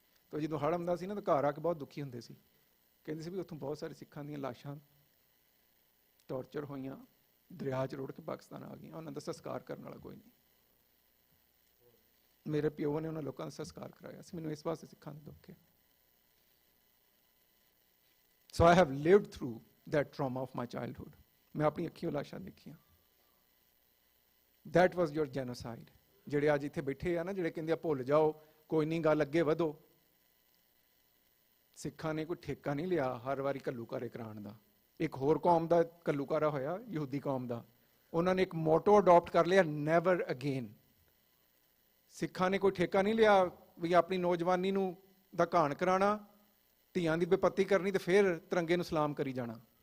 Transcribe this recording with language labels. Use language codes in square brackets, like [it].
[pa] ਤਾਂ ਜਦੋਂ ਹੜ੍ਹ ਆਉਂਦਾ ਸੀ ਨਾ ਤਾਂ ਘਰ ਆ ਕੇ ਬਹੁਤ ਦੁਖੀ ਹੁੰਦੇ ਸੀ। ਕਹਿੰਦੇ ਸੀ ਵੀ ਉੱਥੋਂ ਬਹੁਤ ਸਾਰੇ ਸਿੱਖਾਂ ਦੀਆਂ ਲਾਸ਼ਾਂ ਟੌਰਚਰ ਹੋਈਆਂ, ਦਰਿਆ 'ਚ ਰੁੜ ਕੇ ਪਾਕਿਸਤਾਨ ਆ ਗਈਆਂ, ਉਹਨਾਂ ਦਾ ਸੰਸਕਾਰ ਕਰਨ ਵਾਲਾ ਕੋਈ ਨਹੀਂ। ਮੇਰੇ ਪਿਓ ਨੇ ਉਹਨਾਂ ਲੋਕਾਂ ਦਾ ਸੰਸਕਾਰ ਕਰਾਇਆ ਸੀ। ਮੈਨੂੰ ਇਸ ਵਾਸਤੇ ਸਿੱਖਾਂ ਦਾ ਦੁੱਖ ਹੈ। [en] So I have lived through that trauma of my childhood. [pa] ਮੈਂ ਆਪਣੀ ਅੱਖੀਂ ਲਾਸ਼ਾਂ ਦੇਖੀਆਂ। [en] That was your genocide. [pa] ਜਿਹੜੇ ਅੱਜ ਇੱਥੇ ਬੈਠੇ ਆ ਨਾ, ਜਿਹੜੇ ਕਹਿੰਦੇ ਆ ਭੁੱਲ ਜਾਓ, ਕੋਈ ਨਹੀਂ, ਗੱਲ ਅੱਗੇ ਵਧੋ। ਸਿੱਖਾਂ ਨੇ ਕੋਈ ਠੇਕਾ ਨਹੀਂ ਲਿਆ ਹਰ ਵਾਰੀ ਘੱਲੂਕਾਰੇ ਕਰਾਉਣ ਦਾ। ਇੱਕ ਹੋਰ ਕੌਮ ਦਾ ਘੱਲੂਕਾਰਾ ਹੋਇਆ, ਯਹੂਦੀ ਕੌਮ ਦਾ। ਉਹਨਾਂ ਨੇ ਇੱਕ ਮੋਟੋ ਅਡਾਪਟ ਕਰ ਲਿਆ, [en] Never again. [pa] ਸਿੱਖਾਂ ਨੇ ਕੋਈ ਠੇਕਾ ਨਹੀਂ ਲਿਆ ਵੀ ਆਪਣੀ ਨੌਜਵਾਨੀ ਨੂੰ ਦਾ ਘਾਣ ਕਰਾਉਣਾ, ਧੀਆਂ ਦੀ ਬੇਪੱਤੀ ਕਰਨੀ ਤੇ ਫਿਰ ਤਿਰੰਗੇ ਨੂੰ ਸਲਾਮ ਕਰੀ ਜਾਣਾ।